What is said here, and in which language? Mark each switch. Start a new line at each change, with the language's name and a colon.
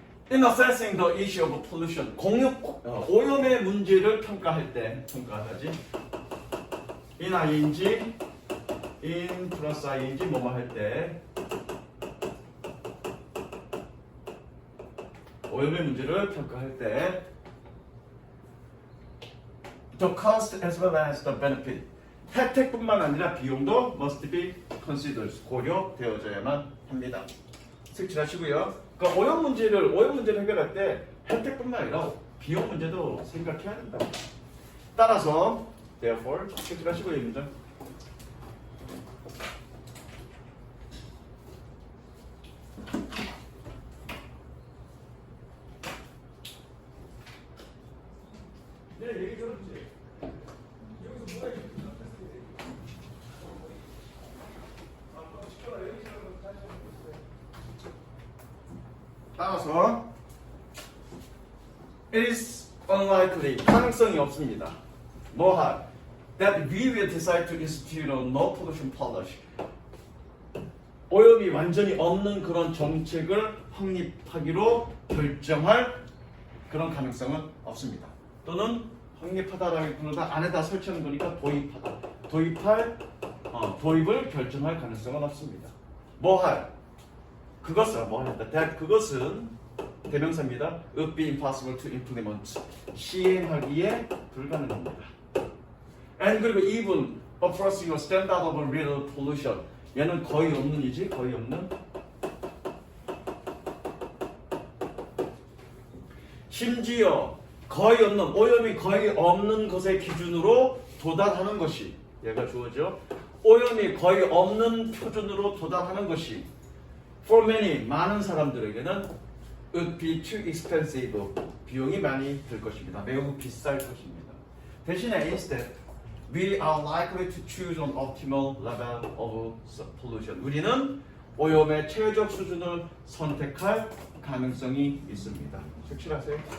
English: In assessing the issue of pollution,
Korean: 오염의 문제를 평가하지. in ing, in 플러스 ing 뭐뭐 할 때 오염의 문제를 평가할 때
English: the cost as well as the benefit
Korean: 혜택뿐만 아니라 비용도
English: must be considered
Korean: 고려되어져야만 합니다. 색칠하시고요. 그러니까 오염 문제를 해결할 때 혜택뿐만 아니라 비용 문제도 생각해야 된다. 따라서
English: therefore
Korean: 색칠하시고요, 이 문장. 네, 얘기 들었지. 여기서 뭐가 있지? 따라서
English: it is unlikely
Korean: 가능성이 없습니다. 뭐할?
English: That we will decide to institute a no pollution policy.
Korean: 오염이 완전히 없는 그런 정책을 확립하기로 결정할 그런 가능성은 없습니다. 또는 확립하다라기보다 안에다 설치하는 거니까 도입하다. 도입을 결정할 가능성은 없습니다. 뭐할? 그것은 뭐할다.
English: that
Korean: 그것은 대명사입니다.
English: would be impossible to implement.
Korean: 시행하기에 불가능합니다.
English: and
Korean: 그리고
English: even approaching a standard of real pollution.
Korean: 얘는 거의 없는이지 거의 없는. 심지어 거의 없는 오염이 거의 없는 것의 기준으로 도달하는 것이 얘가 주어져. 오염이 거의 없는 표준으로 도달하는 것이
English: for many
Korean: 많은 사람들에게는
English: would be too expensive
Korean: 비용이 많이 들 것입니다. 매우 비쌀 것입니다. 대신에
English: instead we are likely to choose an optimal level of pollution.
Korean: 우리는 오염의 최적 수준을 선택할 가능성이 있습니다. 색칠하세요.